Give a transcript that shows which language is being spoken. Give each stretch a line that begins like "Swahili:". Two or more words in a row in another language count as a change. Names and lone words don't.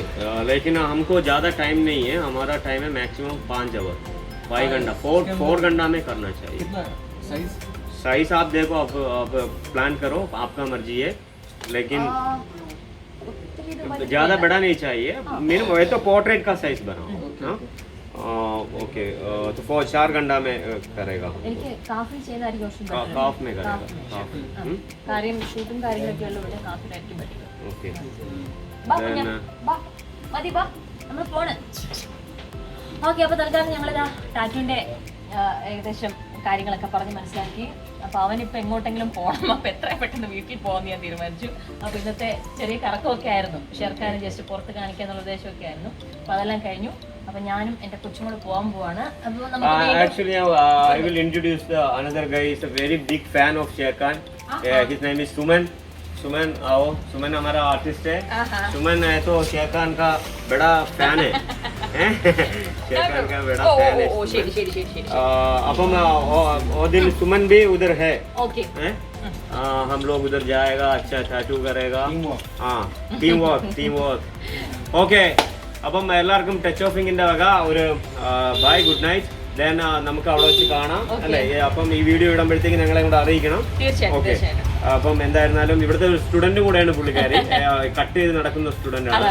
Hindi: लेकिन हमको ज़्यादा टाइम नहीं है, हमारा टाइम है मैक्सिमम 5 आवर, 5 घंटा, 4 घंटा में करना चाहिए। कितना साइज? साइज आप देखो, आप प्लान करो, आपका मर्जी है, लेकिन ज़्यादा बड़ा नहीं चाहिए, मिनिमम ये तो पोर्ट्रेट का साइज बनाओ। ओके तो 4 घंटा में करेगा,
Malayalam: എനിക്ക് കാഫിൽ ചെയ്തായിരിക്കും കുറച്ചും better.
Hindi: काफ में करेगा
Malayalam: കാര്യം ഷൂട്ടും കാര്യങ്ങളൊക്കെ ഉള്ള ഇവിടെ കാഫിലായിരിക്കും better.
Hindi: ओके।
Malayalam: ബാ കുഞ്ഞാ, ബാ മതി ബാ നമ്മൾ പോണ്. ഓക്കെ, അപ്പോൾ തൽക്കാലം ഞങ്ങളിതാ ടാറ്റുവിൻ്റെ ഏകദേശം കാര്യങ്ങളൊക്കെ പറഞ്ഞ് മനസ്സിലാക്കി. അപ്പോൾ അവനിപ്പോൾ എങ്ങോട്ടെങ്കിലും പോകണം, അപ്പോൾ എത്രയും പെട്ടെന്ന് വീട്ടിൽ പോകാമെന്ന് ഞാൻ തീരുമാനിച്ചു. അപ്പോൾ ഇന്നത്തെ ചെറിയ കറക്കമൊക്കെ ആയിരുന്നു, ഷെർഖാനെ ജസ്റ്റ് പുറത്ത് കാണിക്കുക എന്നുള്ള ഉദ്ദേശമൊക്കെ ആയിരുന്നു. അപ്പോൾ അതെല്ലാം കഴിഞ്ഞു. അപ്പോൾ ഞാനും എൻ്റെ കൊച്ചും കൂടെ പോകാൻ പോവാണ്. അപ്പോൾ നമുക്ക്
English: Actually, I will introduce another guy. He's a very big fan of Sher Khan. His name is Suman.
Hindi: सुमन आओ, सुमन हमारा आर्टिस्ट है। सुमन है तो शेर खान का बड़ा फैन है, शेर खान का बड़ा फैन है।
Malayalam: ശരി ശരി ശരി ശരി.
Hindi: अपन वो दिन सुमन भी उधर है,
Malayalam: ഓക്കെ.
Hindi: हम लोग उधर जाएगा, अच्छा टैटू करेगा, हाँ
English: team work okay.
Malayalam: അപ്പം എല്ലാവർക്കും ടച്ച് ഓഫിങ്ങിന്റെ വക ഒരു ബൈ,
English: good night.
Malayalam: ദെൻ നമുക്ക് അവിടെ വെച്ച് കാണാം അല്ലേ? അപ്പം ഈ വീഡിയോ ഇടുമ്പോഴത്തേക്ക് ഞങ്ങളെ കൂടെ അറിയിക്കണം. ഓക്കെ, അപ്പം എന്തായിരുന്നാലും ഇവിടുത്തെ ഒരു സ്റ്റുഡന്റ് കൂടെയാണ് പുള്ളിക്കാരി, കട്ട് ചെയ്ത് നടക്കുന്ന സ്റ്റുഡന്റ് ആണ്.